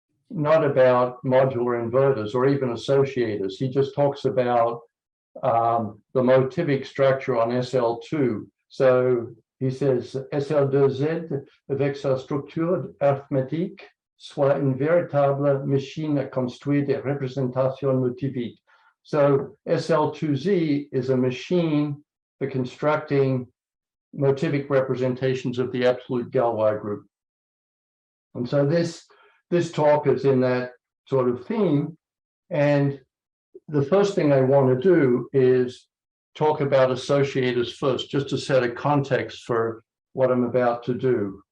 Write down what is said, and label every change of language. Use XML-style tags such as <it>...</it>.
<en>about modular inverters or even associators. He just talks about the motivic structure on SL2. So he says</en> <fr>SL2Z avec sa structure arithmétique soit une véritable machine à construire des représentations motiviques.</fr> <en>So SL2Z is a machine for constructing motivic representations of the absolute Galois group. And so this talk is in that sort of theme. And the first thing I want to do is talk about associators first, just to set a context for what I'm about to do.</en>